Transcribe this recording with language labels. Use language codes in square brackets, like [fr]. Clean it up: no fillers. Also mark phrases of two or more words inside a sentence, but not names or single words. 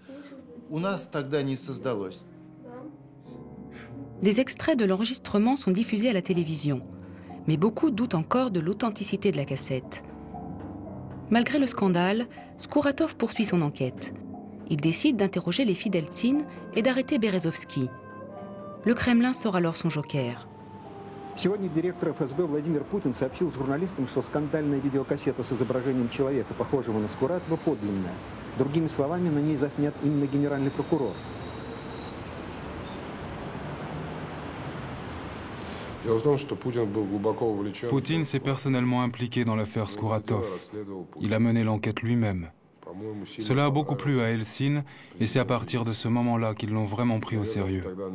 [fr] Des extraits de l'enregistrement sont diffusés à la télévision, mais beaucoup doutent encore de l'authenticité de la cassette. Malgré le scandale, Skouratov poursuit son enquête. Il décide d'interroger les filles d'Eltsine et d'arrêter Berezovski. Le Kremlin sort alors son joker. [ru] Сегодня директор ФСБ Владимир Путин сообщил журналистам, что скандальная видеокассета с изображением человека, похожего на Скуратова, подлинная. Другими словами, на ней заснят именно генеральный прокурор. [fr] Poutine s'est personnellement impliqué dans l'affaire Skouratov. Il a mené l'enquête lui-même. Cela a beaucoup plu à Eltsine et c'est à partir de ce moment-là qu'ils l'ont vraiment pris au sérieux.